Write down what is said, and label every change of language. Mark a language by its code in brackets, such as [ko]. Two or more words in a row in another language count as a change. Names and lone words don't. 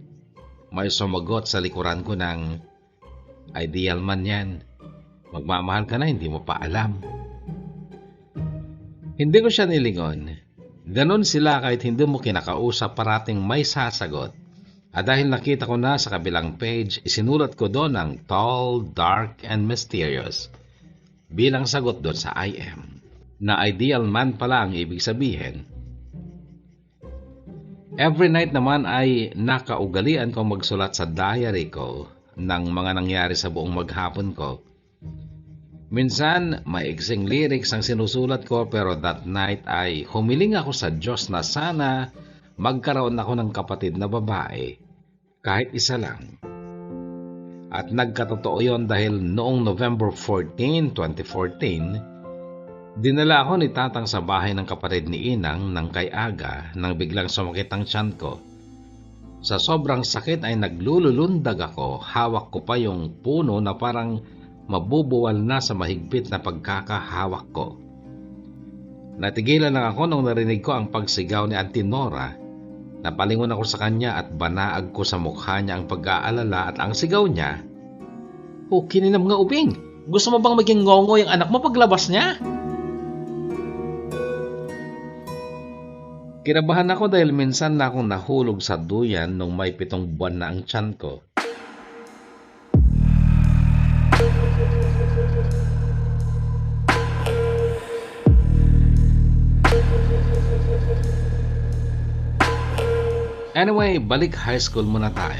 [tl] May sumagot sa likuran ko ng, [en] "Ideal man [tl] yan. Magmamahal ka na, hindi mo pa alam." Hindi ko siya nilingon. Ganon sila kahit hindi mo kinakausap parating may sasagot. At dahil nakita ko na sa kabilang page, isinulat ko doon ang [en] tall, dark, and mysterious [tl] bilang sagot doon sa [en] I am. [tl] na [en] ideal man [tl] pala ang ibig sabihin. [en] Every night [tl] naman ay nakaugalian kong magsulat sa diary ko ng mga nangyari sa buong maghapon ko. Minsan, maiksing lyrics ang sinusulat ko pero [en] that night [tl] ay humiling ako sa Diyos na sana magkaroon ako ng kapatid na babae, kahit isa lang. At nagkatotoo yon dahil noong November 14, 2014, dinala ako ni Tatang sa bahay ng kapatid ni Inang ng kay Aga nang biglang sumakit ang tiyan ko. Sa sobrang sakit ay naglululundag ako, hawak ko pa yung puno na parang mabubuwal na sa mahigpit na pagkakahawak ko. Natigilan lang ako nung narinig ko ang pagsigaw ni Auntie Nora. Napalingon ako sa kanya at banaag ko sa mukha niya ang pag-aalala at ang sigaw niya, [ilo] "Oh, kininam nga ubing! [tl] Gusto mo bang maging ngongo yung anak mo paglabas niya?" Kinabahan ako dahil minsan na akong nahulog sa duyan nung may 7 buwan na ang tiyan ko. Anyway, balik high school muna tayo.